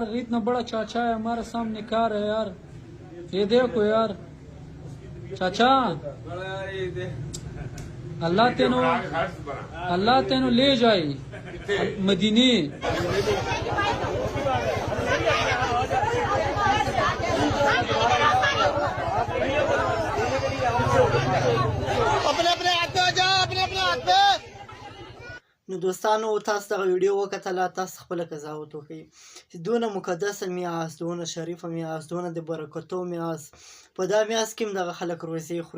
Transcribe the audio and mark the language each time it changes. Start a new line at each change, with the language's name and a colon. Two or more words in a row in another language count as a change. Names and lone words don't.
Urdu: اتنا بڑا چاچا ہے ہمارے سامنے، کار ہے یار. یہ دیکھو یار چاچا.
Punjabi: اللہ تینوں لے جائے مدینے.
Pashto: نو دوستانو، تاسو دغه ویډیو وکتله. تاسو خپله قضاوت وکړئ چې دونه مقدسه میاشت، دونه شریفه میاشت، دونه د برکتو میاشت، په دا میاشت کې هم دغه خلک روزې خوري.